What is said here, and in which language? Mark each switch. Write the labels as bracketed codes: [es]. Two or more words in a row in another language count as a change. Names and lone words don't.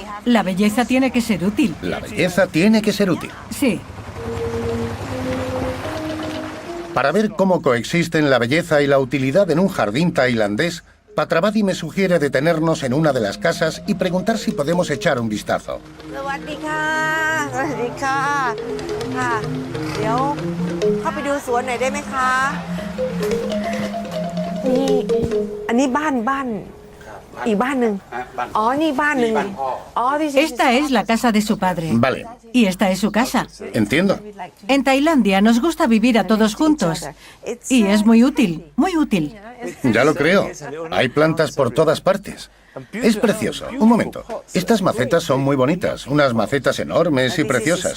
[es] La belleza tiene que ser útil. La belleza tiene que ser útil. Sí. Para ver cómo coexisten la belleza y la utilidad en un jardín tailandés, Patravadi me sugiere detenernos en una de las casas y preguntar si podemos echar un vistazo. [th] สวัสดีค่ะสวัสดีค่ะค่ะเดี๋ยวเข้าไปดูสวนหน่อยได้ไหมคะนี่อันนี้บ้านอีกบ้านหนึ่งอ๋อนี่บ้านหนึ่งอ๋อที่ [es] Esta es la casa de su padre. Vale, Y esta es su casa. entiendo. En Tailandia nos gusta vivir a todos juntos. Y es muy útil, muy útil. Ya lo creo. Hay plantas por todas partes. Es precioso. Un momento. Estas macetas son muy bonitas. Unas macetas enormes y preciosas.